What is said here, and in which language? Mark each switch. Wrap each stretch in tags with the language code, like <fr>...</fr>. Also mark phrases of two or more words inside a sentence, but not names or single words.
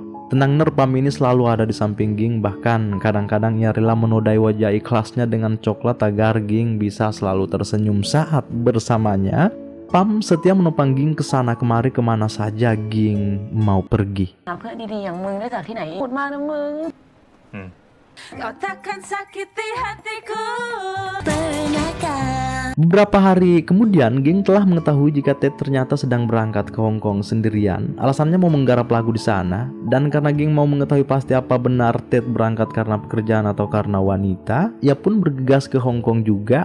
<id>Tenang Pam ini selalu ada di samping Ging, bahkan kadang-kadang ia rela menodai wajah ikhlasnya dengan coklat agar Ging bisa selalu tersenyum saat bersamanya. Pam setia menopang Ging kesana kemari kemana saja Ging mau pergi.</id> <th>เพื่อนดีๆอย่างมึงได้จากที่ไหนพูดมากนะมึง</th> <id>Kau takkan sakiti hatiku. Beberapa hari kemudian, geng telah mengetahui jika Ted ternyata sedang berangkat ke Hong Kong sendirian. Alasannya mau menggarap lagu di sana, dan karena geng mau mengetahui pasti apa benar Ted berangkat karena pekerjaan atau karena wanita, ia pun bergegas ke Hong Kong juga.</id>